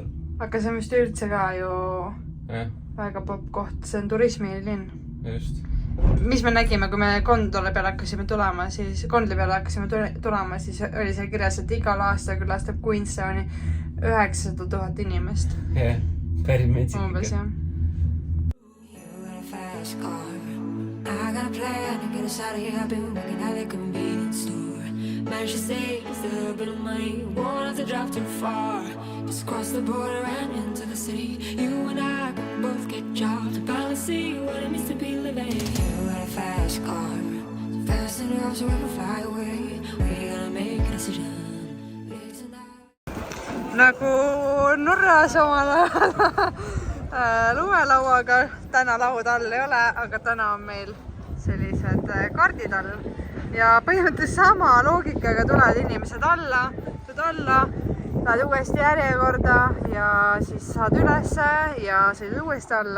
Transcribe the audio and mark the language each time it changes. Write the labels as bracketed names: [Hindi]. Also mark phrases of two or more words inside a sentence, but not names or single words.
[Estonian] Aga see on vist üldse ka ju väga popp koht, see on turismilinn. Just. Mis me nägime, kui me kondli peale hakkasime tulema, siis oli see kirjas, et igal aastal külastab Queenstowni 900 000 inimest. Jah, päris metsik umbes, ikka. [English] I got a plan to get us out of here. I've been working at a convenience store. Managed to save just a little bit of money. Won't have to drive too far. Just cross the border and into the city. You and I can both get jobs and finally see what it means to be living. You got a fast car, so fast enough so we can fly away. We're gonna make a decision. [Estonian] Nagu Norras omal ajal lumelauaga, täna laud all ei ole, aga täna on meil sellised kaardid all. Ja põhimõtteliselt sama loogikaga tulevad inimesed alla, lähed uuesti järjekorda ja siis saad ülesse ja sõidad uuesti alla.